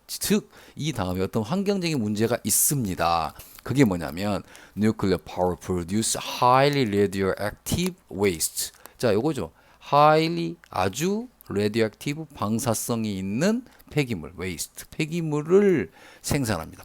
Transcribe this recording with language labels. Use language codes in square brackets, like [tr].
[ko] 즉, 이 다음에 어떤 환경적인 문제가 있습니다. 그게 뭐냐면 [en] nuclear power produce highly radioactive waste. [ko] 자, 요거죠. highly 아주 radioactive 방사성이 있는 폐기물 waste 폐기물을 생산합니다.